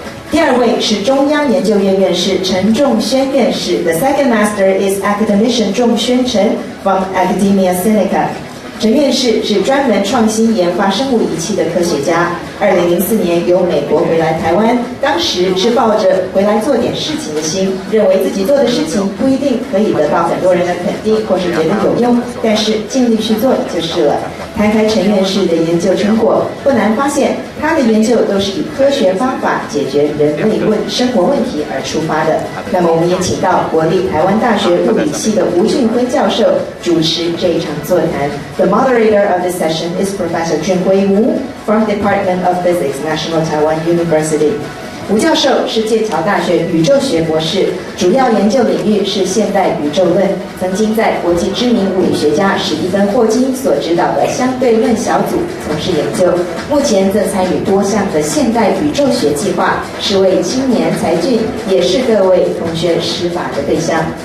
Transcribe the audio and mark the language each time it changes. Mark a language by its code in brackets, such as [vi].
[zh] 第2位是中央研究院院士陈仲瑄院士。 [en] The second master is academician 仲瑄陈 from Academia Sinica. [zh] 陈院士是专门创新研发生物仪器的科学家。 2004年由美国回来台湾，当时是抱着回来做点事情的心，认为自己做的事情不一定可以得到很多人的肯定，或是觉得有用，但是尽力去做就是了。摊开陈院士的研究成果，不难发现，他的研究都是以科学方法解决人类生活问题而出发的。那么，我们也请到国立台湾大学物理系的吴俊辉教授主持这一场座谈。 [en] The moderator of this session is Professor Junhui Wu from the Department of Physics, National Taiwan University. [zh] 吴教授是剑桥大学宇宙学博士，主要研究领域是现代宇宙论，曾经在国际知名物理学家史蒂芬·霍金所指导的相对论小组从事研究，目前则参与多项的现代宇宙学计划，是位青年才俊，也是各位同学施法的对象。